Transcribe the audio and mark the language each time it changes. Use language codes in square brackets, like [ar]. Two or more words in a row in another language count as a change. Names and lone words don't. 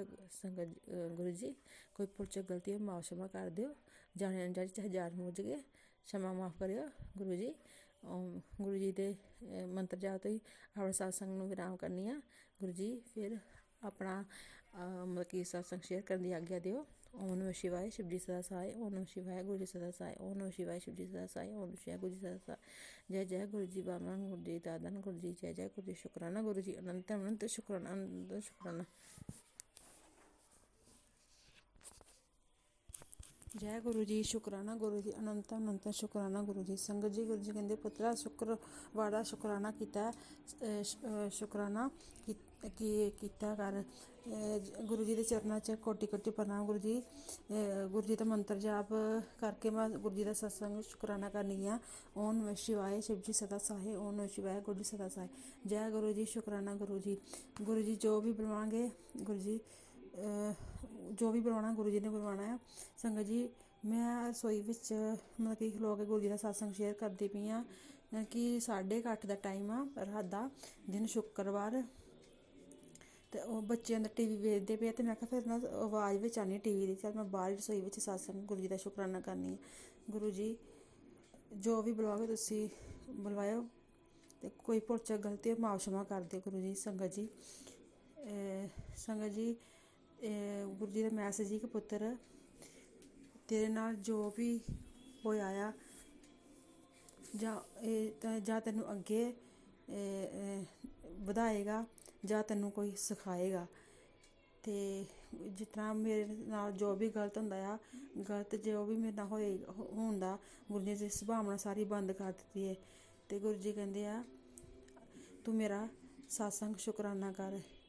[pa] ਸੰਗਤ ਗੁਰੂ ਜੀ ਕੋਈ ਭੁੱਲ ਚੁੱਕ ਗਲਤੀ ਹੋ ਮਾਫ਼ क्षमा ਕਰ ਦਿਓ, ਜਾਣੇ ਅਣਜਾਣੇ ਚਾਹੇ ਜਾਣ ਬੁੱਝ ਕੇ क्षमा ਮਾਫ਼ ਕਰਿਓ। ਗੁਰੂ ਜੀ ਗੁਰੂ ਜੀ ਦੇ ਮੰਤਰ ਜਾਪ ਤੋਂ ਹੀ ਆਪਣੇ ਸਤਸੰਗ ਨੂੰ ਵਿਰਾਮ ਕਰਨੀ ਆ। ਗੁਰੂ ਜੀ ਫਿਰ ਆਪਣਾ ਮਤਲਬ ਕਿ ਸਤਸੰਗ ਸ਼ੇਅਰ ਕਰਨ ਦੀ ਆਗਿਆ ਦਿਓ। [hi] ओम नमः शिवाय, शिव जी सदा सहाय। ओम नमः शिवाय, गुरु जी सदा सहाय। ओम नमः शिवाय, शिव जी सदा सहाय। ओम नमः शिवाय, गुरु जी सदा सहाय। जय जय गुरु जी, बामन गुरु जी, दादन गुरु जी, जय जय गुरु जी, शुक्राना गुरु जी, अनंत अनंत शुक्राना, अनंत शुक्राना। जय गुरु जी, शुक्राना गुरु जी, अनंत अनंत शुक्राना गुरु जी। [pa] ਸੰਗਤ ਜੀ, ਗੁਰੂ ਜੀ ਕਹਿੰਦੇ ਪੁੱਤਰਾ ਸ਼ੁੱਕਰਵਾਰ ਦਾ ਸ਼ੁਕਰਾਨਾ ਕੀਤਾ, ਸ਼ੁਕਰਾਨਾ ਕੀਤਾ ਕਰ। [hi] गुरु जी के चरणों च कोटि कोटि प्रणाम गुरु जी। गुरु जी का मंत्र जाप करके मैं गुरु जी का सत्संग शुक्राना करनी आ। ओम नमः शिवाय, शिव जी सदा सहाय। ओम नमः शिवाय, गुरु जी सदा सहाय। जय गुरु जी, शुक्राना गुरु जी। गुरु जी जो भी बुलवाएंगे गुरु जी, जो भी बुलवाना गुरु जी ने बुलवाना है। [pa] ਸੰਗਤ ਜੀ, ਮੈਂ ਰਸੋਈ ਵਿਚ ਮਤਲਬ ਕਿ ਖਲੋ ਕੇ ਗੁਰੂ ਜੀ ਕਾ ਸਤਸੰਗ ਸ਼ੇਅਰ ਕਰਤੀ ਪਈ ਹਾਂ ਕਿ 8:30 ਕਾ ਟਾਈਮ ਆ ਰਾਤ ਕਾ, ਦਿਨ ਸ਼ੁੱਕਰਵਾਰ। ਤੋ ਵੋ ਬੱਚੇ ਅੰਦਰ ਟੀਵੀ ਵੇਖਤੇ ਪੇ, ਤੋ ਮੈਂ ਆਖਿਆ ਫਿਰ ਨਾ ਆਵਾਜ਼ ਬਿਚ ਆਨੀ ਟੀਵੀ ਦੀ, ਚੱਲ ਮੈਂ ਬਾਹਰ ਰਸੋਈ ਬਿਚ ਸਤਸੰਗ ਗੁਰੂ ਜੀ ਕਾ ਸ਼ੁਕਰਾਨਾ ਕਰਨੀ ਹੈ। ਗੁਰੂ ਜੀ ਜੋ ਭੀ ਬੁਲਾਓਗੇ ਤੁਸੀ ਬੁਲਵਾਓ, ਤੇ ਕੋਈ ਭੁਲ ਚੂਕ ਗਲਤੀ ਮਾਫ ਕਸ਼ਮਾ ਕਰ ਦਿਓ ਗੁਰੂ ਜੀ। ਸੰਗਤ ਜੀ, ਸੰਗਤ ਜੀ, ਗੁਰੂ ਜੀ ਕਾ ਮੈਸੇਜ ਹੀ ਕਿ ਪੁੱਤਰ ਤੇਰੇ ਨਾਲ ਜੋ ਭੀ ਹੋਇਆ ਆ ਜਾਂ ਤੈਨੂੰ ਅੱਗੇ ਵਧਾਏਗਾ ਜਾਂ ਤੈਨੂੰ ਕੋਈ ਸਿਖਾਏਗਾ। ਤੇ ਜਿਸ ਤਰ੍ਹਾਂ ਮੇਰੇ ਨਾਲ ਜੋ ਵੀ ਗਲਤ ਹੁੰਦਾ ਆ, ਗਲਤ ਜੋ ਵੀ ਮੇਰੇ ਨਾਲ ਹੁੰਦਾ, ਗੁਰੂ ਜੀ ਦੀ ਸੁਭਾਵਨਾ ਸਾਰੀ ਬੰਦ ਕਰ ਦਿੱਤੀ ਹੈ। ਤੇ ਗੁਰੂ ਜੀ ਕਹਿੰਦੇ ਆ ਤੂੰ ਮੇਰਾ ਸਤਸੰਗ ਸ਼ੁਕਰਾਨਾ ਕਰ।